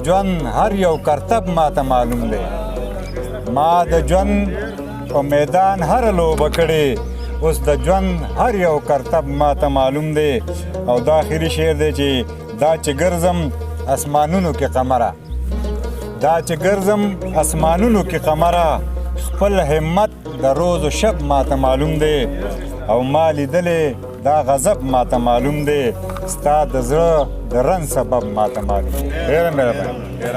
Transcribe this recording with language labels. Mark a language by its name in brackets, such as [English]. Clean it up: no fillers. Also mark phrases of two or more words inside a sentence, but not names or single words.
[Pashto] ژوند هر یو کرتب ما ته معلوم دی ما د ژوند په میدان هره لوبه کړې اوس د ژوند هر یو کرتب ما ته معلوم دی او دا آخري شعر دی چې دا چې ګرځم اسمانونو کې قمره دا چې ګرځم اسمانونو کې قمره خپل همت د [Persian] روز و شب [Pashto] ما ته معلوم دی او ما لیدلې دا غضب ما ته معلوم دی ستا د زړه د رنځ سبب ما ته معلوم دی ډېره مهرباني